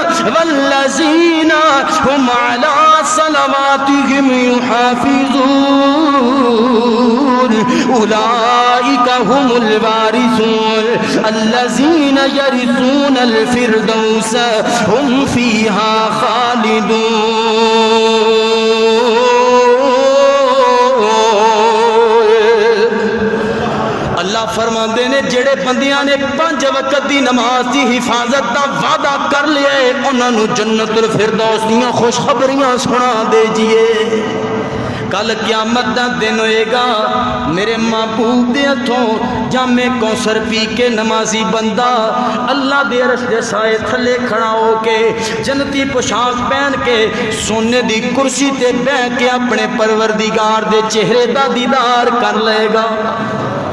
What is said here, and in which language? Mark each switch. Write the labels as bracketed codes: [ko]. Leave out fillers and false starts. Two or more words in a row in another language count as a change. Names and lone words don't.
[ar] هم على صلواتهم يحافظون أولئك هم الوارثون الذين يرثون الفردوس هم فيها خالدون۔ [pa] اللہ فرماندے نے جڑے بندیاں نے 5 وقت دی نماز دی حفاظت دا وعدہ کر لیا ہے انہاں نوں جنت الفردوس دیاں خوشخبریاں سنا دے جیے۔ کل قیامت دا دن ہوئے گا میرے محبوب دے ہتھوں جامے کوثر پی کے نمازی بندہ اللہ دے عرش دے سائے تھلے کھڑا ہو کے جنتی پوشاک پہن کے سونے دی کرسی تے بیٹھ کے اپنے پروردگار دے چہرے دا دیدار کر لے گا